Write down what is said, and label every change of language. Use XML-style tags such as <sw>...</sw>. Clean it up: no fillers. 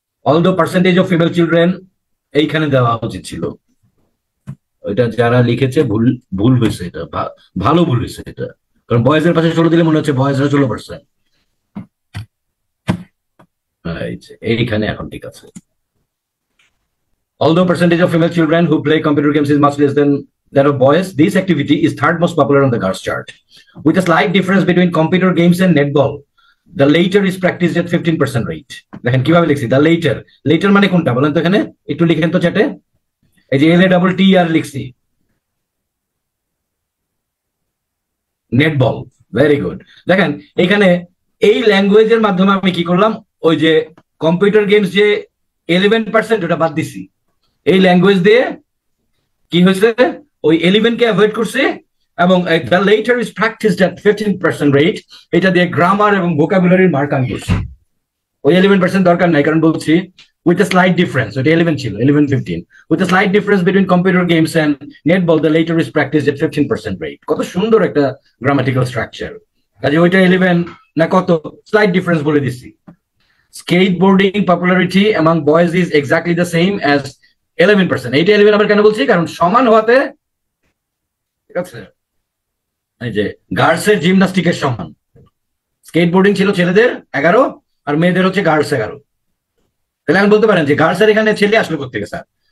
<en>although percentage of female children</en> <bn>এইখানে দেওয়া উচিত ছিল, ওইটা যারা লিখেছে ভুল হয়েছে, এটা ভালো ভুল হয়েছে এটা, কারণ বয়েজের পাশে 16 দিলে মনে হচ্ছে বয়েজরা 16%, এইখানে এখন ঠিক আছে।</bn> <en>although percentage of female children who play computer games is much less than that of boys, this activity is third most popular on the girls chart, with a slight difference between computer games and netball. The later is practiced at 15% rate.</en> <bn>দেখেন কিভাবে লিখছি,</bn> <en>the later</en> <bn>মানে কোনটা বলেন তো? এখানে একটু লিখেন তো চ্যাটে, এই যে LATTER লিখছি, নেটবল।</bn> <en>Very good.</en> <bn>দেখেন এখানে এই ল্যাঙ্গুয়েজের মাধ্যমে আমি কি করলাম, ওই যে কম্পিউটার গেমস যে 11% ওটা বাদ দিছি, এই ল্যাঙ্গুয়েজ দিয়ে কি হয়েছে, ওই 11 কে অ্যাভয়েড করছে, এবং</bn> <en>the letter is practised at 15% rate,</en> <bn>এটা দিয়ে গ্রামার এবং ভোকাবুলারির মার্ক আমি করছি। ওই 11% দরকার নাই, কারণ বলছি</bn> <en>with a slight difference,</en> <bn>ওটা 11 ছিল,</bn> <en>11-15, with a slight difference between computer games and netball, the later is practiced at 15% rate.</en> <bn>কত সুন্দর একটা গ্রামাটিক্যাল স্ট্রাকচার, কাজে ওইটা 11 না কত, স্লাইট ডিফারেন্স বলে দিছি।</bn> <en>skateboarding popularity among boys is exactly the same as 11%,</en> <bn>এইটা 11 আবার কেন বলছি, কারণ সমান হওয়াতে, ঠিক আছে, এই যে গার্লসের জিমনাস্টিকের সমান, স্কেটবোর্ডিং ছিল ছেলেদের 11 আর মেয়েদের হচ্ছে গার্লস 11, তাহলে আমি বলতে পারেন যে গার্লসের এখানে ছেলে আসলো কোথেকে স্যার?</bn>